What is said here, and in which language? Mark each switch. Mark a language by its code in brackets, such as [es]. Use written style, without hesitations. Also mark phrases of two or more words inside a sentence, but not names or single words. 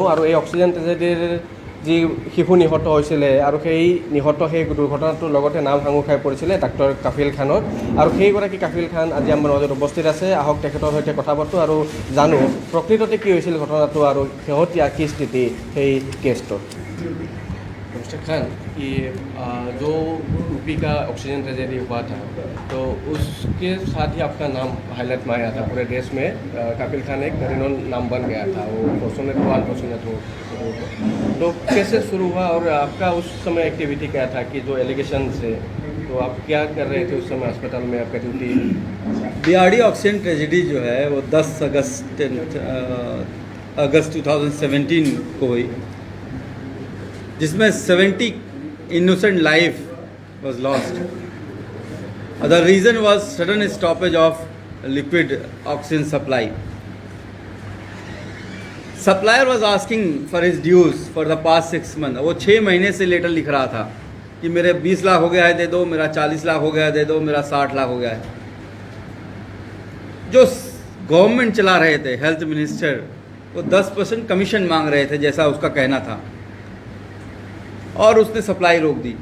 [as] আৰু এই [en] oxygen tragedy [as] যি শিশু নিহত হৈছিলে আৰু সেই দুৰ্ঘটনাটোৰ লগতে নাম সাঙুৰ খাই পৰিছিলে ডাক্তৰ কাফিল খানৰ। আৰু সেইগৰাকী কাফিল খান আজি আমাৰ মাজত উপস্থিত আছে। আহক তেখেতৰ সৈতে কথা পাতোঁ আৰু জানো প্ৰকৃততে কি হৈছিল ঘটনাটো আৰু শেহতীয়া কি স্থিতি সেই কেছটোৰ। [hi] मिस्टर खान, ये जो यूपी का [en] oxygen tragedy [hi] हुआ था तो उसके साथ ही आपका नाम हाईलाइट में आया था पूरे देश में। काफिल खान एक रिनोन नाम बन गया था, वो अनफॉर्चुनेट हो। तो कैसे शुरू हुआ और आपका उस समय एक्टिविटी क्या था कि जो एलिगेशन से तो आप क्या कर रहे थे उस समय अस्पताल में, आपका ड्यूटी? बीआरडी [en] oxygen tragedy [hi] जो है वो 10 अगस्त 2017 को हुई, जिसमें 70 [en] innocent life was lost. The reason was sudden stoppage of liquid oxygen supply. Supplier was asking for his dues for the past 6 months. [hi] वो 6 महीने से लेटर लिख रहा था कि मेरे 20 लाख हो गया है दे दो, मेरा 40 लाख हो गया है दे दो, मेरा 60 लाख हो गया है। जो गवर्नमेंट चला रहे थे, [en] health minister, [hi] वो 10% कमीशन मांग रहे थे जैसा उसका कहना था, और उसने सप्लाई रोक दी।